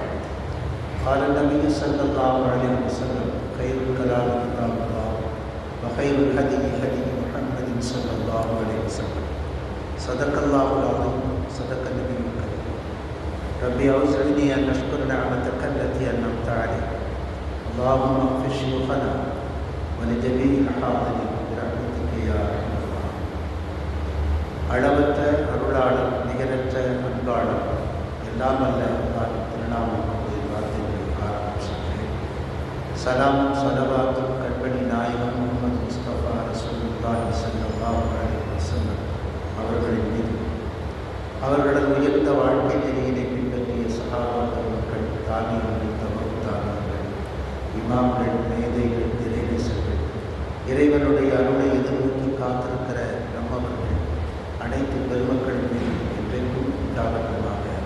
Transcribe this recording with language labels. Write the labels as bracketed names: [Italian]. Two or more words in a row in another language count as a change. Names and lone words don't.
[Arabic] قال النبي صلى الله عليه وسلم: خير الكلام كتاب الله وخير الهدي هدي محمد صلى الله عليه وسلم. صدق الله العظيم صدق النبي الكريم. ربي أوزعني أن أشكر نعمتك التي أنعمت علي. اللهم اغفر شيوخنا ولجميع الحاضرين برحمتك يا أرحم الراحمين. [Tamil] அளவற்ற அருளாளர் நிகரற்ற அன்பாளர் எல்லாம் அல்ல அல்லாஹ் திருநாமம் வார்த்தைகளை ஆரம்பிச்சிருக்கிறேன். சலாம் சலவாத்தும் கண்பணி நாயகம் முகமது முஸ்தபா [Arabic] رسول الله صلى الله عليه وسلم [Tamil] அவர்களின் மீது, அவர்களது உயர்ந்த வாழ்க்கை நெறியினை பின்பற்றிய சஹாபாக்கள், மக்கள், தாபியீன்கள், தபூ தாபியீன்கள், இமாம்கள், மேதைகள், இறைநேசர்கள், இறைவனுடைய அருளை எதிர்நோக்கி காத்திருக்கிற நம்மவர்கள் அனைத்து பெருமக்களின் மீது என்றென்றும் உண்டாகட்டுமாக.